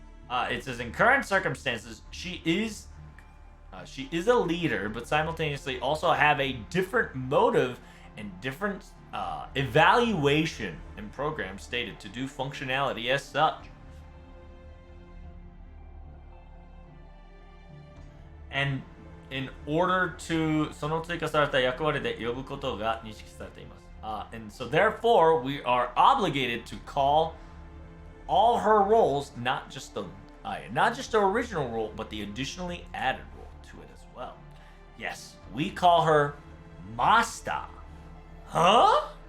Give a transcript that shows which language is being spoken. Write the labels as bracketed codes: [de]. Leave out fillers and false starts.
[en] It says in current circumstances, she is a leader, but simultaneously also have a different motive and different evaluation and program stated to do functionality as such. And in order to [ja] その追加された役割で呼ぶことが認識されています。 [en] And so therefore we are obligated to call all her roles, not just the original role, but the additionally added role to it as well. Yes, we call her Master. Huh?